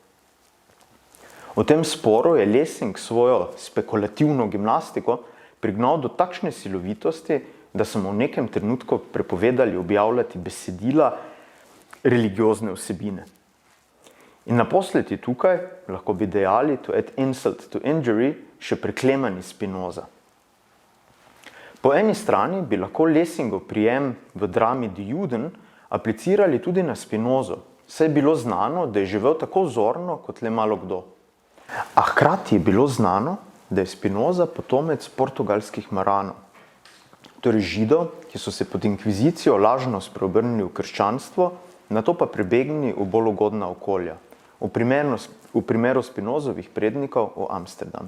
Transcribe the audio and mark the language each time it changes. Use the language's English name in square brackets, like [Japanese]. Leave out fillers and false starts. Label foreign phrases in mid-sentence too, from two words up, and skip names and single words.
[Slovenian] V tem sporu je Lessing svojo spekulativno gimnastiko prignal do takšne silovitosti, da so mu v nekem trenutku prepovedali objavljati besedila religiozne vsebine. In naposled je tukaj, lahko bi dejali, [English] to add insult to injury, [Slovenian] še preklemani Spinoza. Po eni strani bi lahko Lessingov prijem v drami Die Juden aplicirali tudi na Spinozo, saj je bilo znano, da je živel tako vzorno kot le malo kdo. A hkrati je bilo znano, da je Spinoza potomec portugalskih Maranov, torej Židov, ki so se pod inkvizicijo lažno spreobrnili v krščanstvo, nato pa prebegnili v bolj ugodna okolja, v primeru Spinozovih prednikov v Amsterdam.